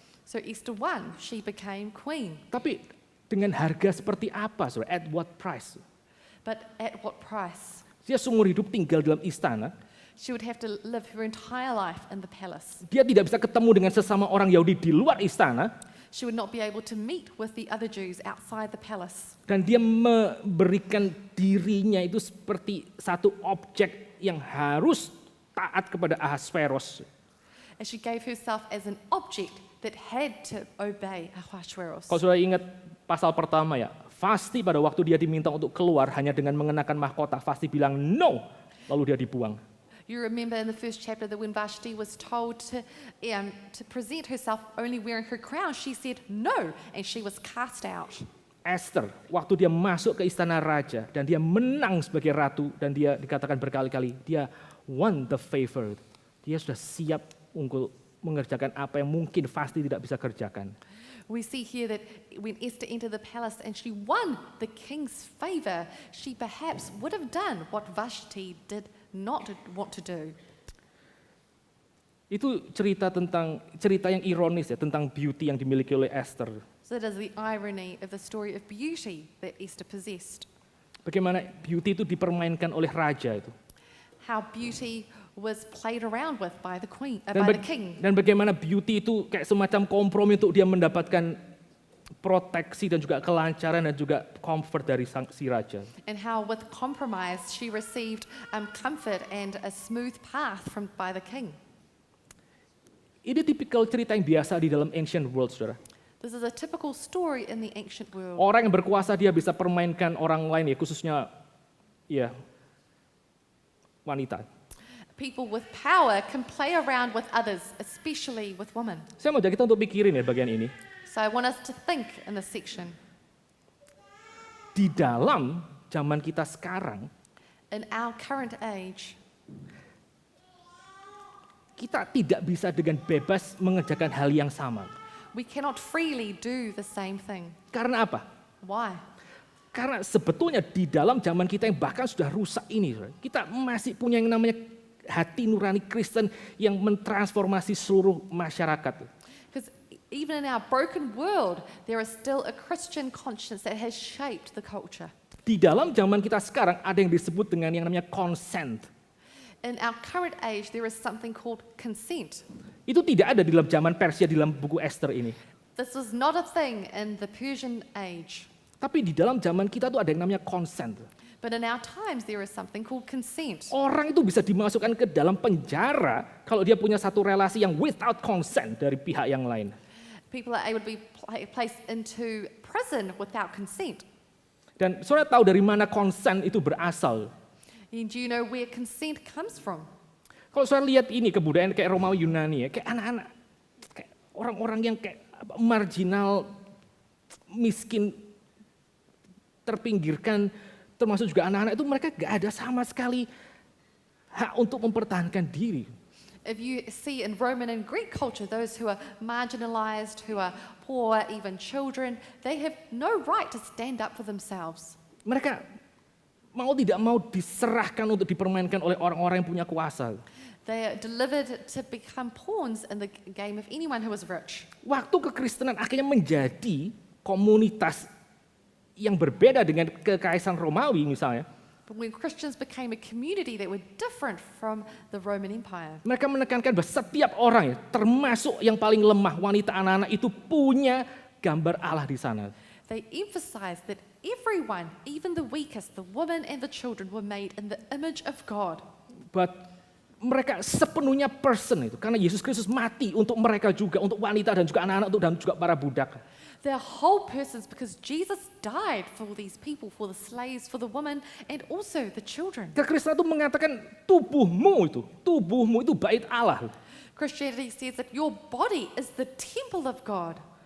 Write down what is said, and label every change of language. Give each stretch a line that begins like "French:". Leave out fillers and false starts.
English: So Esther won, she became queen.
Indonesian: Tapi dengan harga seperti apa saudara?
English: At what price? But at what price?
Indonesian: Dia seumur hidup tinggal dalam istana.
English: She would have to live her entire life in the palace.
Indonesian: Dia tidak bisa ketemu dengan sesama orang Yahudi di luar istana.
English: She would not be able to meet with the other Jews outside the palace.
Indonesian: Dan dia memberikan dirinya itu seperti satu objek yang harus taat kepada Ahasuerus.
English: And she gave herself as an object that had to obey Ahasuerus.
Indonesian: Kalau sudah ingat pasal pertama ya, Vashti pada waktu dia diminta untuk keluar hanya dengan mengenakan mahkota, Vashti bilang no, lalu dia dibuang.
English: You remember in the first chapter that when Vashti was told to present herself only wearing her crown, she said no, and she was cast out.
Indonesian: Esther, waktu dia masuk ke istana raja dan dia menang sebagai ratu dan dia dikatakan berkali-kali, dia
English: won the favor.
Indonesian: Dia sudah siap untuk mengerjakan apa yang mungkin Vashti tidak bisa kerjakan.
English: We see here that when Esther entered the palace and she won the king's favor, she perhaps would have done what Vashti did not want to do.
Indonesian: Itu cerita yang ironis ya, tentang beauty yang dimiliki oleh Esther.
English: So that is the irony of the story of beauty that Esther possessed.
Indonesian: Bagaimana beauty itu dipermainkan oleh raja itu.
English: How beauty was played around with by the queen,
Indonesian: Dan,
English: by the king.
Indonesian: dan bagaimana beauty itu kayak semacam kompromi untuk dia mendapatkan proteksi dan juga kelancaran dan juga comfort dari si raja.
English: And how with compromise she received comfort and a smooth path by the king.
Indonesian: Ini tipikal cerita yang biasa di dalam ancient world, saudara.
English: This is a typical story in the ancient world.
Indonesian: Orang yang berkuasa dia bisa permainkan orang lain ya, khususnya ya wanita.
English: People with power can play around with others, especially with women.
Indonesian: Saya mau ajak kita untuk pikirin ya bagian ini.
English: So I want us to think in this section.
Indonesian: Di dalam zaman kita sekarang,
English: In our current age,
Indonesian: kita tidak bisa dengan bebas mengerjakan hal yang sama.
English: we cannot freely do the same thing.
Indonesian: Karena apa?
English: Why?
Indonesian: Karena sebetulnya di dalam zaman kita yang bahkan sudah rusak ini, saudara, kita masih punya yang namanya hati nurani Kristen yang mentransformasi seluruh masyarakat.
English: Because even in our broken world, there is still a Christian conscience that has shaped the culture.
Indonesian: Di dalam zaman kita sekarang ada yang disebut dengan yang namanya consent.
English: In our current age, there is something called consent.
Indonesian: Itu tidak ada di dalam zaman Persia di dalam buku Esther ini.
English: This was not a thing in the Persian age.
Indonesian: Tapi di dalam zaman kita tuh ada yang namanya consent.
English: But in our times, there is something called consent.
Indonesian: Orang itu bisa dimasukkan ke dalam penjara kalau dia punya satu relasi yang
English: without consent
Indonesian: dari pihak yang lain.
English: People are able to be placed into prison without consent.
Indonesian: Dan saudara tahu dari mana consent itu berasal?
English: And do you know where consent comes from?
Indonesian: Kalau saudara lihat ini kebudayaan kayak Romawi Yunani ya, kayak anak-anak, kayak orang-orang yang kayak marginal, miskin, terpinggirkan, termasuk juga anak-anak itu mereka gak ada sama sekali hak untuk mempertahankan diri.
English: If you see in Roman and Greek culture, those who are marginalized, who are poor, even children, they have no right to stand up for themselves.
Indonesian: Mereka mau tidak mau diserahkan untuk dipermainkan oleh orang-orang yang punya kuasa.
English: They are delivered to become pawns in the game of anyone who is rich.
Indonesian: Waktu kekristenan akhirnya menjadi komunitas yang berbeda dengan kekaisaran Romawi misalnya,
English: But when Christians became a community that were different from the Roman Empire,
Indonesian: mereka menekankan bahwa setiap orang, termasuk yang paling lemah, wanita, anak-anak itu punya gambar Allah di sana. they emphasized that everyone, even the weakest, the women and the children, were made in the image of God. Buat mereka sepenuhnya person itu. Karena Yesus Kristus mati untuk mereka juga, untuk wanita dan juga anak-anak dan juga para budak.
English: They're whole persons because Jesus died for all these people, for the slaves, for the women, and also the children.
Indonesian: Kekristenan itu mengatakan tubuhmu itu bait Allah.
English: Christianity says that your body is the temple of God.